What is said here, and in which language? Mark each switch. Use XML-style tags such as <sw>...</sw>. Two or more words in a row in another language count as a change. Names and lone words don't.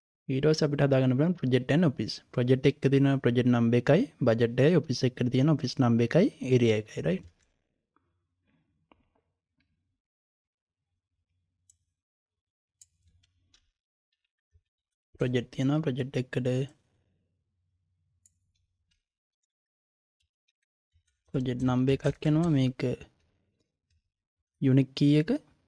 <si>ඊට පස්සේ අපිට හදාගන්න පුළුවන්</si> <en>project and office.</en> <si>project එකක තියෙන</si> <en>project number</en> <si>එකයි budget එකයි office එකකට තියෙන</si> <en>office number</en> <si>එකයි area එකයි right. project තියෙනවා project එකකට</si> <en>project number</en> <si>එකක් එනවා මේක</si> <en>unique key</en> <si>එක</si>